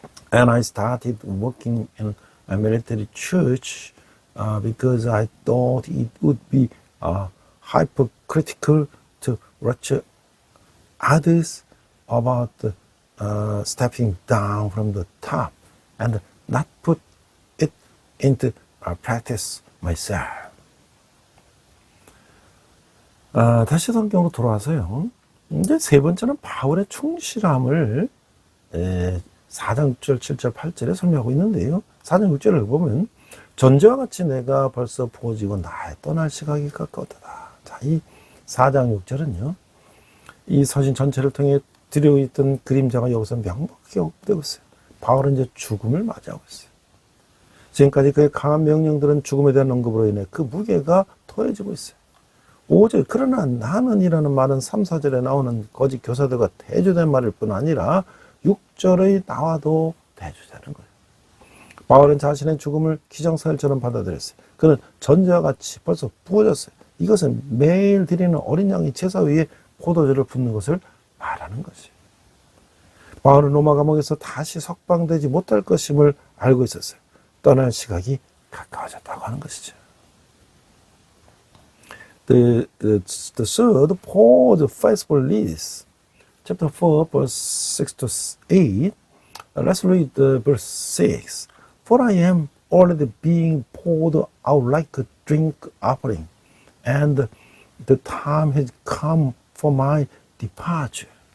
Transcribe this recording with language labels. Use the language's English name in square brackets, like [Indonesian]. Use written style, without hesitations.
[English] And I started working in a military church because I thought it would be hypocritical to lecture others about stepping down from the top and not put it into practice myself. [Korean] 다시 성경으로 돌아와서요. 이제 세 번째는 바울의 충실함을 4장 6절, 7절, 8절에 설명하고 있는데요. 4장 6절을 보면 전제와 같이 내가 벌써 부어지고 나의 떠날 시각이 가까웠다. 자, 이 4장 6절은요. 이 서신 전체를 통해 드려있던 그림자가 여기서 명확하게 되고 있어요. 바울은 이제 죽음을 맞이하고 있어요. 지금까지 그의 강한 명령들은 죽음에 대한 언급으로 인해 그 무게가 더해지고 있어요. 5절, 그러나 나는 이라는 말은 3, 4절에 나오는 거짓 교사들과 대조된 말일 뿐 아니라 6절의 나와도 대조되는 거예요. 바울은 자신의 죽음을 기정사실처럼 받아들였어요. 그는 전제와 같이 벌써 부어졌어요. 이것은 매일 드리는 어린 양이 제사 위에 포도주를 붓는 것을 말하는 것이에요. 바울은 로마 감옥에서 다시 석방되지 못할 것임을 알고 있었어요. 떠날 시각이 가까워졌다고 하는 것이죠. [English] The third, Paul's faithful leaders. Chapter 4, verse 6 to 8. Let's read verse 6. For I am already being poured out like a drink offering, and the time has come for my departure.